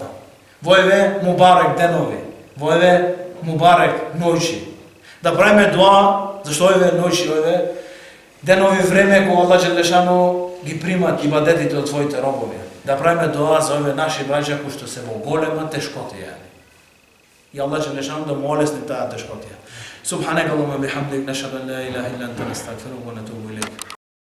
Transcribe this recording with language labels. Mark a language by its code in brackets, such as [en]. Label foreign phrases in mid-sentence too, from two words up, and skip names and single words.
[mk] Во еве мубарек денови, во еве мубарек ноќи. Да правиме дуа, зашто еве ноќи, еве денови време кога Аллах Джелешану ги примат ибадетите од своите робови. Да правиме дуа за овие наши браќа кои што се во голема тешкотија. И Аллах Джелешану да му олесни таа тешкотија. [ar] سبحانك اللهم بحمدك نشهد أن لا إله إلا أنت نستغفرك ونتوب إليك.